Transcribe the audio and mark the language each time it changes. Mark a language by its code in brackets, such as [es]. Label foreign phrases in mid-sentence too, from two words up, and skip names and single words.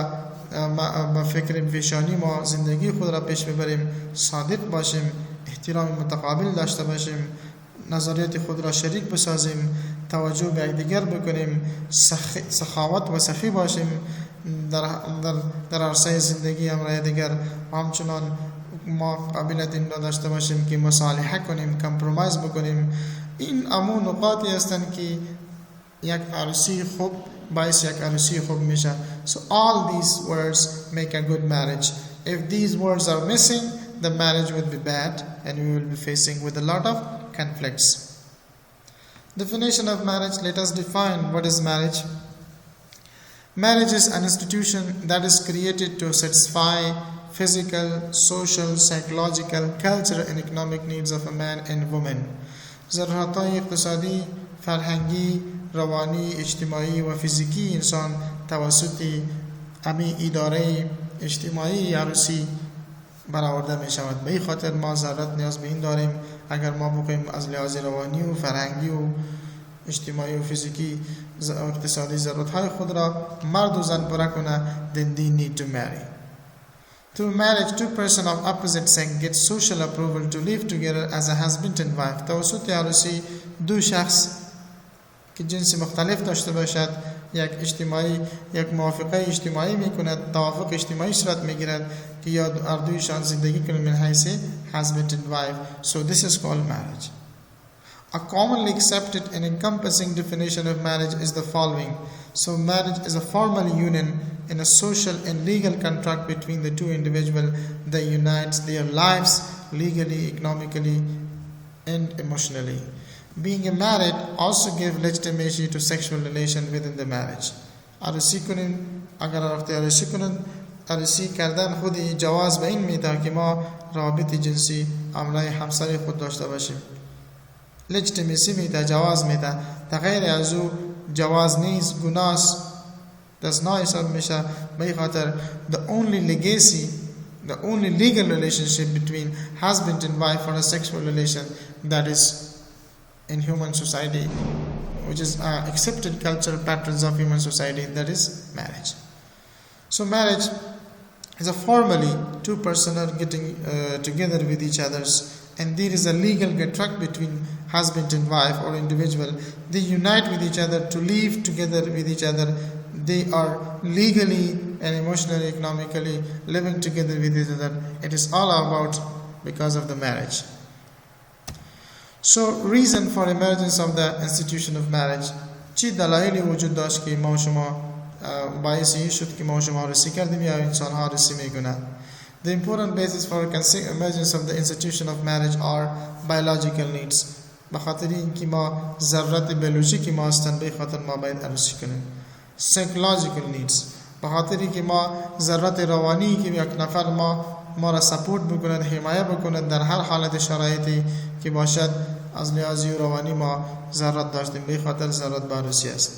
[fa] با فکر پیشانی ما زندگی خود را پیش ببریم، صادق باشیم، احترام متقابل داشته باشیم، نظریات خود را شریک بسازیم، توجه به یکدیگر بکنیم، سخاوت و سخی باشیم در عرصه زندگی همراه دیگر، و همچنان ما قابلیت این را داشته باشیم که مصالحه کنیم، کامپرومایز بکنیم. این امو نقاطی هستند که یک عروسی خوب باعث یک عروسی خوب میشه. [en] So all these words make a good marriage. If these words are missing, the marriage will be bad and we will be facing with a lot of conflicts. Definition of marriage. Let us define what is marriage. Marriage is an institution that is created to satisfy physical, social, psychological, cultural and economic needs of a man and woman. [fa] ضرورت‌های اقتصادی، فرهنگی، روانی، اجتماعی و فیزیکی انسان توسط امی اداره اجتماعی عروسی برآورده می شود. به این خاطر ما ضرورت نیاز به این داریم اگر ما بخوایم از لحاظ روانی و فرهنگی و اجتماعی و فیزیکی و اقتصادی ضرورت‌های خود را مرد و زن پوره کنه، [en] then they need to marry. Through marriage, two persons of opposite sex get social approval to live together as a husband and wife. [fa] توسط عروسی دو شخص که جنس مختلف داشته باشد یک موافقه اجتماعی میکند، توافق اجتماعی صورت میگیرد که یا هر دویشان زندگی کنند من حیث [en] husband and wife. So this is called marriage. A commonly accepted and encompassing definition of marriage is the following. So marriage is a formal union in a social and legal contract between the two individuals that unites their lives legally, economically, and emotionally. Being married also gives legitimacy to sexual relation within the marriage. [fa] عروسی کنیم، اگر وقتی عروسی کنند، عروسی کردن خودی جواز به این میده که ما رابط جنسی همراه همسر خود داشته باشیم. legitimacy میده، جواز میده. غیر از او جواز نیست، گناه است، دزنا حساب میشه. به این خاطر [en] the only legal relationship between husband and wife or a sexual relation that is in human society, which is accepted cultural patterns of human society, that is marriage. So marriage is a formally two persons are getting together with each others, and there is a legal contract between husband and wife or individual. They unite with each other to live together with each other. They are legally and emotionally, economically living together with each other. It is all about because of the marriage. So reason for emergence of the institution of marriage [fa] چی دلایلی وجود داشت که ما شما باعث این شد که ما شما رسی کردیم یا انسان ها رسی میکنند. [en] The important basis for emergence of the institution of marriage are biological needs. [fa] بخاطر اینکه ما ضرورت بیولوژیکی ما هستند به خاطر ما باید عروسی کنیم. [en] Psychological needs. [fa] بخاطر اینکه ما ضرورت روانی که یک نفر ما را سپورت بکند، حمایت بکند در هر حالت شرایطی که باشد، از لحاظ روانی ما ضرورت داشتیم به خاطر ضرورت به عروسی است.